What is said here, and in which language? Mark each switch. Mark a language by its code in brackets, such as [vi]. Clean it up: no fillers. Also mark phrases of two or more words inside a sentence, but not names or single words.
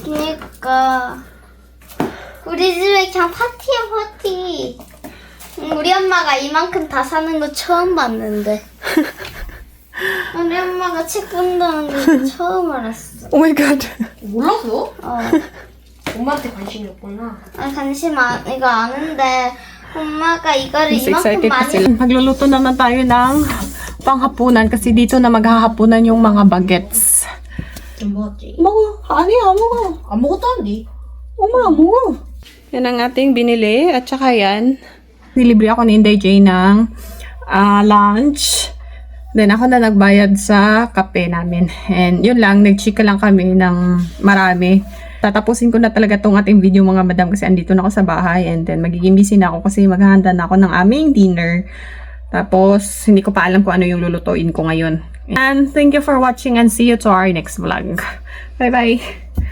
[ko] 그니까 우리 집에 그냥 파티야 파티 우리 엄마가 이만큼 다 사는 거 처음 봤는데 우리 엄마가 책 본다는 거 처음 알았어 [en] Oh my God. [ko] 몰랐어? 어. 엄마한테 관심이 없구나. 아, 이거 아는데 엄마가 이거를 [tl] Mas [ko] 이만큼 [tl] excited pa [ko] 많이 [tl] sila. Magluluto naman tayo ng panghapunan kasi dito na maghahapunan yung mga bagets. [ko] 좀 먹었지? 먹어. 아니야, 먹어. 아무것도 안 돼. Uma, 먹어. [tl] Yan ang ating binili. At saka yan, nilibre ako ni Inday J ng lunch. Then ako na nagbayad sa kape namin. And yun lang, nagchika lang kami ng marami. Tatapusin ko na talaga tong ating video mga madam kasi andito na ako sa bahay. [en] And then [tl] magiging busy na ako kasi maghahanda na ako ng aming dinner. Tapos, hindi ko pa alam kung ano yung lulutuin ko ngayon. [en] And thank you for watching and see you to our next vlog. Bye-bye!